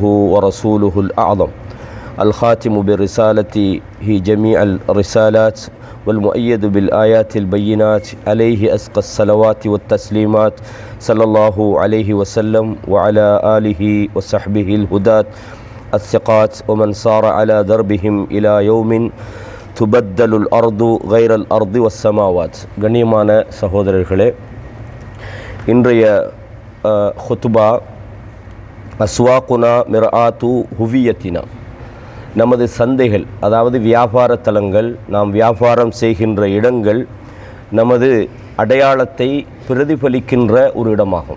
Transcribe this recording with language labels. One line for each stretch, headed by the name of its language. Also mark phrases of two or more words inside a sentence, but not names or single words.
Arabic: ورسوله الأعظم الخاتم برسالته جميع الرسالات والمؤيد بالآيات البينات، عليه أزكى الصلوات والتسليمات صلى الله عليه وسلم وعلى آله وصحبه الهداة الثقات ومن صار على دربهم إلى يوم تبدل الأرض غير الأرض والسماوات.
Tamil: கண்ணியமான சகோதரர்களே, இன்றைய ஹுத்பா
Arabic: أسواقنا مرآة هويتنا,
Tamil: நமது சந்தைகள், அதாவது வியாபார தலங்கள், நாம் வியாபாரம் செய்கின்ற இடங்கள் நமது அடையாளத்தை பிரதிபலிக்கின்ற ஒரு இடமாகும்.